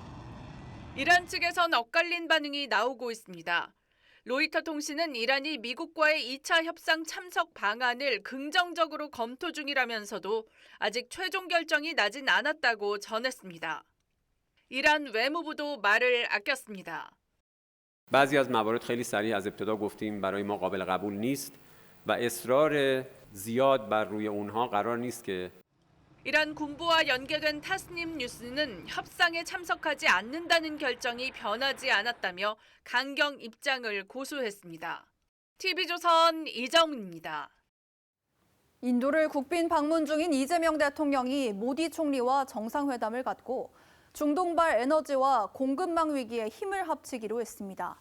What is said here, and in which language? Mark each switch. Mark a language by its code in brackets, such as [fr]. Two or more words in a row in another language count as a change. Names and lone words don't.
[ko] 이란 측에선 엇갈린 반응이 나오고 있습니다. 로이터 통신은 이란이 미국과의 2차 협상 참석 방안을 긍정적으로 검토 중이라면서도 아직 최종 결정이 나진 않았다고 전했습니다. 이란 외무부도 말을 아꼈습니다. [fa] بعضی از موارد خیلی سریع از ابتدا گفتیم برای ما قابل قبول نیست و اصرار زیاد بر روی اونها قرار نیست که [ko] 이란 군부와 연계된 타스님 뉴스는 협상에 참석하지 않는다는 결정이 변하지 않았다며 강경 입장을 고수했습니다. TV조선 이정은입니다. 인도를 국빈 방문 중인 이재명 대통령이 모디 총리와 정상회담을 갖고 중동발 에너지와 공급망 위기에 힘을 합치기로 했습니다.